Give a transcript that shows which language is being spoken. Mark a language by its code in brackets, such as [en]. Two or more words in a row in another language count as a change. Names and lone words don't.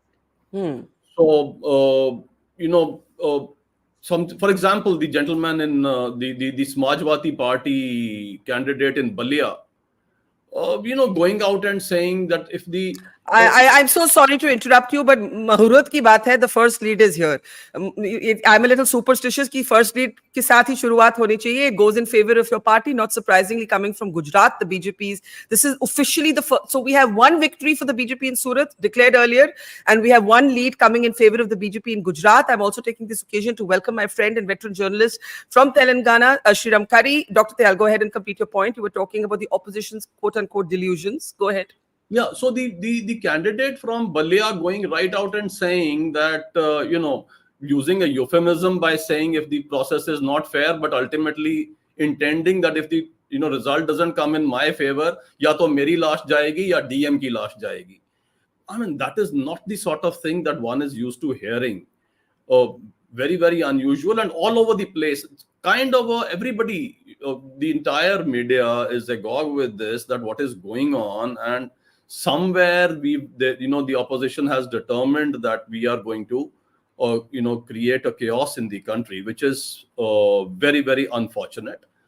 [en] So, for example, the gentleman in the Samajwadi Party candidate in Balia, going out and saying that if the I'm so sorry to interrupt you, but [hi] मुहूर्त की बात है, [en] the first lead is here. I'm a little superstitious [hi] कि [en] first lead [hi] के साथ ही शुरुआत होनी चाहिए. [en] It goes in favor of your party, not surprisingly coming from Gujarat, the BJP's. This is officially the first. So we have one victory for the BJP in Surat declared earlier, and we have one lead coming in favor of the BJP in Gujarat. I'm also taking this occasion to welcome my friend and veteran journalist from Telangana, Shriram Kari. Dr. Tayal, go ahead and complete your point. You were talking about the opposition's quote-unquote delusions. Go ahead. Yeah, so the candidate from Balia going right out and saying that, using a euphemism by saying if the process is not fair, but ultimately intending that if the result doesn't come in my favor, [hi] या तो मेरी लाश जाएगी या DM की लाश जाएगी [en] ya DM ki lash jayegi. I mean, that is not the sort of thing that one is used to hearing. very, very unusual and all over the place. It's kind of everybody, the entire media is agog with this, that what is going on, and somewhere the opposition has determined that we are going to create a chaos in the country, which is very, very unfortunate.